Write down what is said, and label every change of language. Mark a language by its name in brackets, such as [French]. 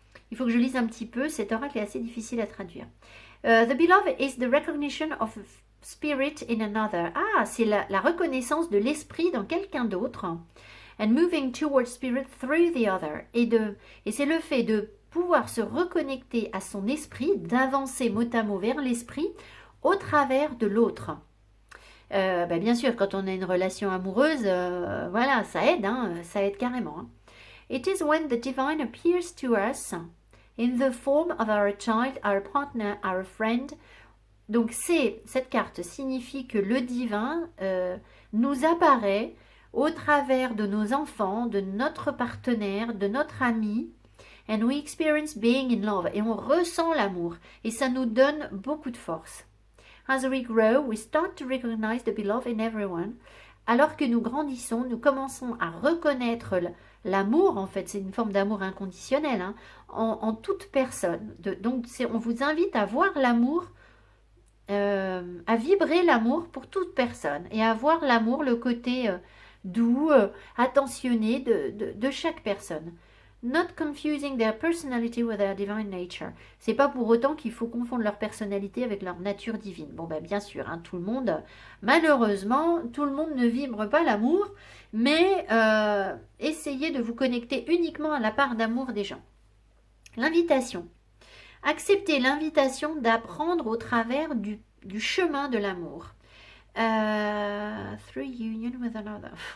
[French] Il faut que je lise un petit peu, cet oracle est assez difficile à traduire. [English] The beloved is the recognition of spirit in another. [French] Ah, c'est la reconnaissance de l'esprit dans quelqu'un d'autre. [English] And moving towards spirit through the other. [French] Et c'est le fait de pouvoir se reconnecter à son esprit, d'avancer mot à mot vers l'esprit au travers de l'autre. Bien sûr, quand on a une relation amoureuse, voilà, ça aide, hein, ça aide carrément. Hein. [English] It is when the divine appears to us in the form of our child, our partner, our friend. [French] Donc cette carte signifie que le divin nous apparaît au travers de nos enfants, de notre partenaire, de notre ami. [English] And we experience being in love. [French] Et on ressent l'amour. Et ça nous donne beaucoup de force. [English] As we grow, we start to recognize the beloved in everyone. [French] Alors que nous grandissons, nous commençons à reconnaître l'amour, en fait, c'est une forme d'amour inconditionnel, hein, en toute personne. Donc, on vous invite à voir l'amour, à vibrer l'amour pour toute personne et à voir l'amour, le côté doux, attentionné de chaque personne. [English] Not confusing their personality with their divine nature. [French] C'est pas pour autant qu'il faut confondre leur personnalité avec leur nature divine. Bon, bien sûr, hein, tout le monde, malheureusement, tout le monde ne vibre pas l'amour, mais essayez de vous connecter uniquement à la part d'amour des gens. L'invitation. Acceptez l'invitation d'apprendre au travers du chemin de l'amour. [English] Through union with another.